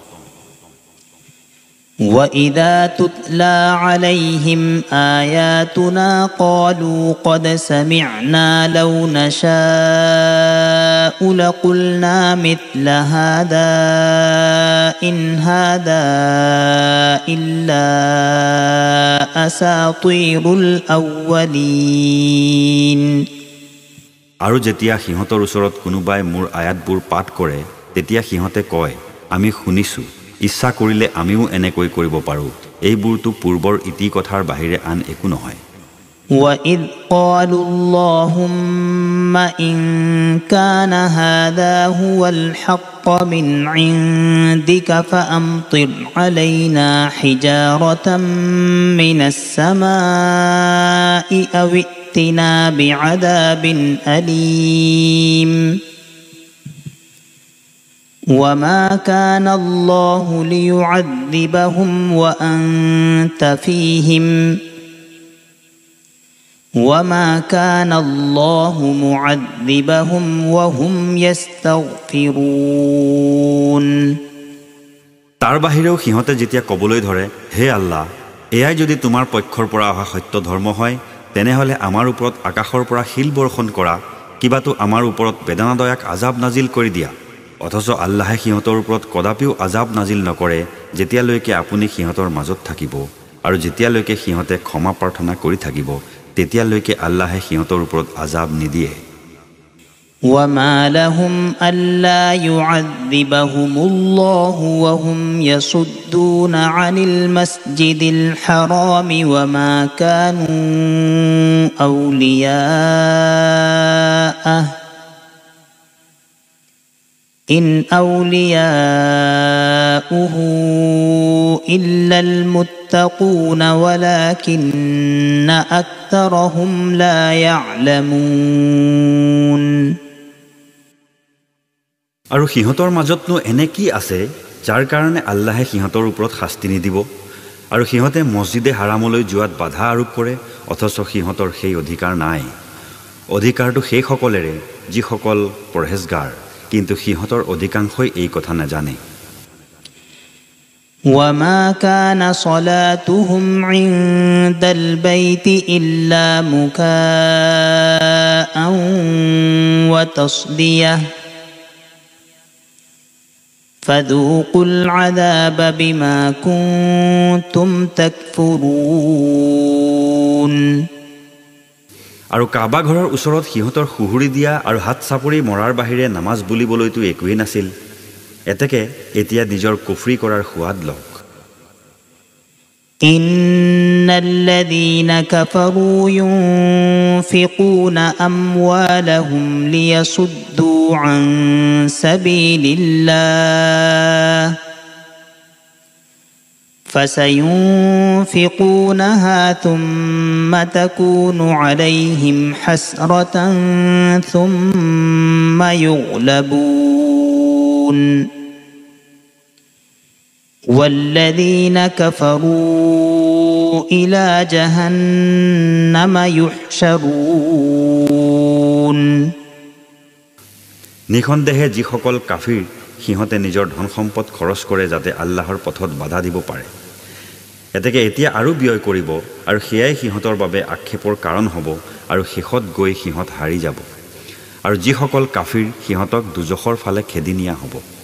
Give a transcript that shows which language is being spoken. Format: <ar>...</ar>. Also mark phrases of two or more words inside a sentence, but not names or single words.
<ar>وَإِذَا تُتْلَى عَلَيْهِمْ آيَاتُنَا قَالُوا قَدْ سَمِعْنَا لَوْ نَشَاءُ لَقُلْنَا مِثْلَ هَذَا إِنْ هَذَا إِلَّا أَسَاطِيرُ الْأَوَّلِينَ</ar> <as>আৰু যেতিয়া সিহঁতৰ ওচৰত কোনোবাই মোৰ আয়াতবোৰ পাঠ কৰে তেতিয়া সিহঁতে কয় আমি শুনিছো ইচ্ছা কৰিলে আমিও এনেকৈ কৰিব পাৰো এইবোৰটো পূৰ্বৰ ইতি কথাৰ বাহিৰে আন একো নহয়</as> <ar>وَإِذْ قَالُوا اللَّهُمَّ إِن كَانَ هَذَا هُوَ الْحَقَّ مِنْ عِندِكَ فَأَمْطِرْ عَلَيْنَا حِجَارَةً مِنَ السَّمَاءِ أَوْ ائْتِنَا بِعَذَابٍ أَلِيمٍ وَمَا كَانَ اللَّهُ لِيُعَذِّبَهُمْ وَأَنْتَ فِيهِمْ وَمَا كَانَ اللَّهُ مُعَذِّبَهُمْ وَهُمْ يَسْتَغْفِرُونَ</ar> <as>তাৰ বাহিৰেও সিহঁতে যেতিয়া ক'বলৈ ধৰে হে আল্লাহ এয়াই যদি তোমাৰ পক্ষৰ পৰা অহা সত্য ধৰ্ম হয় তেনেহলে আমাৰ ওপৰত আকাশৰ পৰা শিল বৰ্ষণ কৰা কিবাটো আমাৰ ওপৰত বেদনাদায়ক আযাব নাজিল কৰি দিয়া অথচ আল্লাহে সিহঁতৰ ওপৰত কদাপিও আযাব নাজিল নকৰে যেতিয়ালৈকে আপুনি সিহঁতৰ মাজত থাকিব আৰু যেতিয়ালৈকে সিহঁতে ক্ষমা প্ৰাৰ্থনা কৰি থাকিব তেতিয়ালৈকে আল্লাহে সিহঁতৰ ওপৰত আযাব নিদিয়ে</as> <ar>وَمَا لَهُمْ أَلَّا يُعَذِّبَهُمُ اللَّهُ وَهُمْ يَصُدُّونَ عَنِ الْمَسْجِدِ الْحَرَامِ وَمَا كَانُوا أَوْلِيَاءَهُ إِنْ أَوْلِيَاؤُهُ إِلَّا الْمُتَّقُونَ وَلَكِنَّ أَكْثَرَهُمْ لَا يَعْلَمُونَ</ar> <as>আৰু সিহঁতৰ মাজতনো এনে কি আছে যাৰ কাৰণে আল্লাহে সিহঁতৰ ওপৰত শাস্তি নিদিব আৰু সিহঁতে মছজিদে হাৰামলৈ যোৱাত বাধা আৰোপ কৰে অথচ সিহঁতৰ সেই অধিকাৰ নাই অধিকাৰটো সেই সকলেৰে যিসকল পৰহেজগাৰ, কিন্তু সিহঁতৰ অধিকাংশই এই কথা নাজানে।</as> <ar>وما كان صلاتهم عند البيت إلا مكاء وتصدية فذوقوا العذاب بما كنتم تكفرون।</ar> <as>আৰু কাবা ঘৰৰ ওচৰত সিহঁতৰ সুহুৰি দিয়া আৰু হাত চাপৰি মৰাৰ বাহিৰে নামাজ বুলিবলৈতো একোৱেই নাছিল। এতেকে এতিয়া নিজৰ কুফৰি কৰাৰ সোৱাদ লওক।</as> <ar>إن الذين كفروا ينفقون أموالهم ليصدوا عن سبيل الله فسينفقونها ثم تكون عليهم حسرة ثم يغلبون والذين كفروا إلى جهنم يحشرون।</ar> <as>নিঃসন্দেহে যিসকল কাফিৰ সিহঁতে নিজৰ ধন সম্পদ খৰচ কৰে যাতে আল্লাহৰ পথত বাধা দিব পাৰে। এতেকে এতিয়া আৰু ব্যয় কৰিব আৰু সেয়াই সিহঁতৰ বাবে আক্ষেপৰ কাৰণ হ'ব আৰু শেষত গৈ সিহঁত হাৰি যাব। আৰু যিসকল কাফিৰ সিহঁতক দুজখৰ ফালে খেদি নিয়া হ'ব।</as>